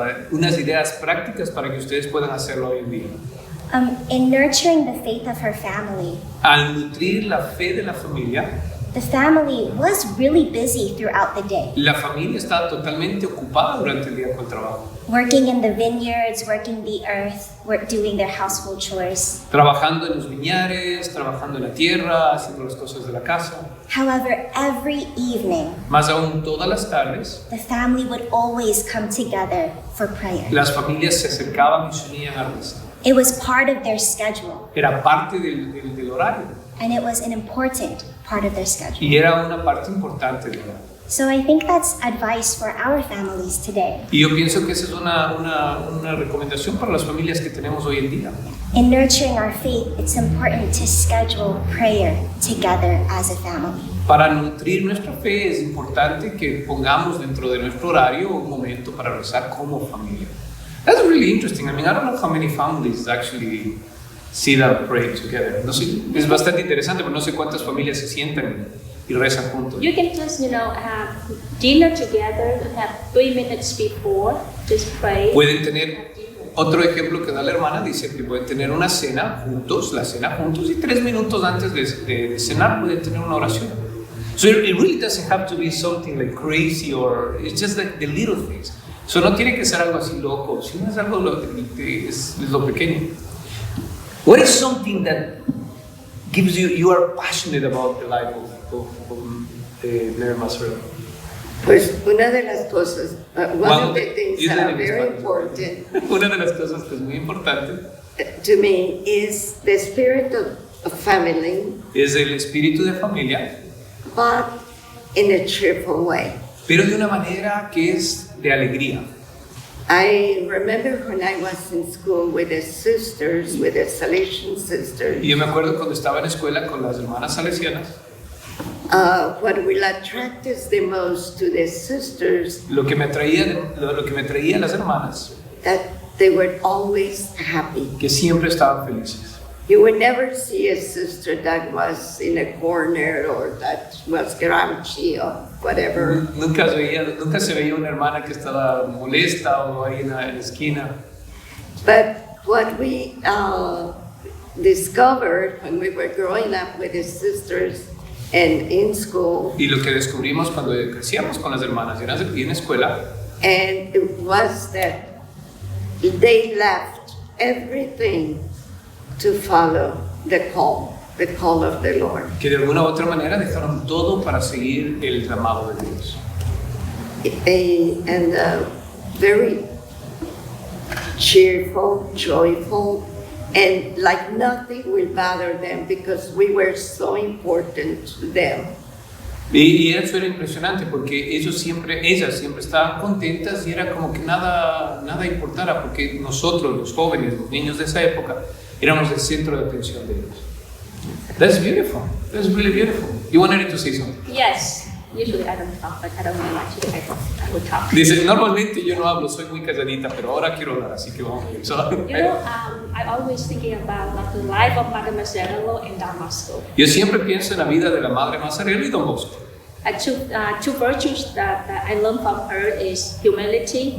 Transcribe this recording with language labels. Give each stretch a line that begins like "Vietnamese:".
Spanish: Unas ideas prácticas para que ustedes puedan hacerlo hoy en día.
English: In nurturing the faith of her family,
Spanish: Al nutrir la fe de la familia,
English: the family was really busy throughout the day,
Spanish: la familia está totalmente ocupada durante el día con el trabajo.
English: working in the vineyards, working the earth, doing their household chores.
Spanish: Trabajando en los viñares, trabajando en la tierra, haciendo las cosas de la casa.
English: However, every evening,
Spanish: Más aún todas las tardes,
English: the family would always come together for prayer.
Spanish: las familias se acercaban y se unían a rezar.
English: It was part of their schedule,
Spanish: Era parte del horario
English: and it was an important part of their schedule.
Spanish: y era una parte importante del horario.
English: So I think that's advice for our families today.
Spanish: Y yo pienso que esa es una recomendación para las familias que tenemos hoy en día.
English: In nurturing our faith, it's important to schedule prayer together as a family.
Spanish: Para nutrir nuestra fe es importante que pongamos dentro de nuestro horario un momento para rezar como familia.
English: That's really interesting. I mean, I don't know how many families actually sit and pray together.
Spanish: No sé, es bastante interesante, pero no sé cuántas familias se sientan y rezan juntos.
English: You can just, have dinner together, have 3 minutes before, just pray.
Spanish: Pueden tener, otro ejemplo que da la hermana, dice que pueden tener una cena juntos, la cena juntos, y 3 minutos antes de cenar pueden tener una oración.
English: So it really doesn't have to be something like crazy, or it's just like the little things.
Spanish: So no tiene que ser algo así loco, sino es algo es lo pequeño.
English: What is something that gives you are passionate about the life of Maria Mazzarello?
Spanish: Pues una de las cosas,
English: one of the things that are very important
Spanish: Una de las cosas que es muy importante
English: to me is the spirit of family,
Spanish: es el espíritu de familia,
English: but in a cheerful way.
Spanish: pero de una manera que es de alegría.
English: I remember when I was in school with the sisters, with the Salesian Sisters,
Spanish: Y yo me acuerdo cuando estaba en la escuela con las hermanas salesianas,
English: what will attract us the most to the sisters,
Spanish: lo que me atraía a las hermanas,
English: that they were always happy.
Spanish: que siempre estaban felices.
English: You would never see a sister that was in a corner or that was grouchy or whatever.
Spanish: Nunca se veía una hermana que estaba molesta o ahí en la esquina.
English: But what we discovered when we were growing up with the sisters and in school,
Spanish: Y lo que descubrimos cuando crecíamos con las hermanas y en la escuela,
English: and it was that they left everything to follow the call of the Lord.
Spanish: que de alguna u otra manera dejaron todo para seguir el llamado de Dios.
English: And very cheerful, joyful, and like nothing will bother them because we were so important to them.
Spanish: Y eso era impresionante porque ellas siempre estaban contentas y era como que nada importara porque nosotros, los jóvenes, los niños de esa época, éramos el centro de atención de ellos.
English: That's beautiful. That's really beautiful. You wanted to say something? Yes. Usually I don't talk, but I don't know much. I will talk.
Spanish: Dice, normalmente yo no hablo, soy muy calladita, pero ahora quiero hablar, así que vamos a ver.
English: So, I'm always thinking about the life of Maria Mazzarello in Damascus.
Spanish: yo siempre pienso en la vida de la Madre Mazzarello y Don Bosco.
English: Two virtues that I learned from her is humility.